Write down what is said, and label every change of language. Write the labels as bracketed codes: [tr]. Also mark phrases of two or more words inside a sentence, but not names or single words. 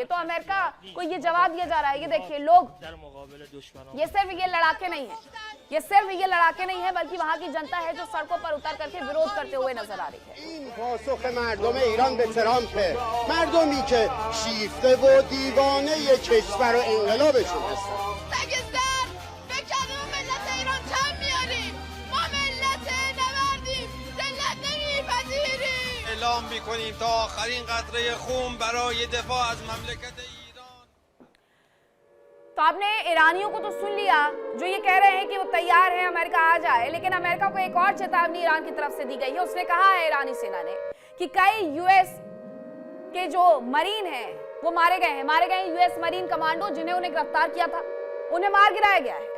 [hi] तो अमेरिका को ये जवाब दिया जा रहा है, ये देखिए लोग, ये सिर्फ ये लड़ाके नहीं है, ये सिर्फ ये लड़ाके नहीं है, बल्कि वहां की जनता है जो सड़कों पर उतर करके विरोध करते हुए नजर आ रही है। [fa] اعلام می‌کنیم تا آخرین قطره خون برای دفاع از مملکت ایران। [hi] तो आपने ईरानियों को तो सुन लिया जो ये कह रहे हैं कि वो तैयार है अमेरिका आ जाए, लेकिन अमेरिका को एक और चेतावनी ईरान की तरफ से दी गई है। उसने कहा है ईरानी सेना ने कि कई यूएस के जो मरीन हैं वो मारे गए हैं [en] US Marine commando [hi] जिन्हें उन्हें गिरफ्तार किया था, उन्हें मार गिराया गया है।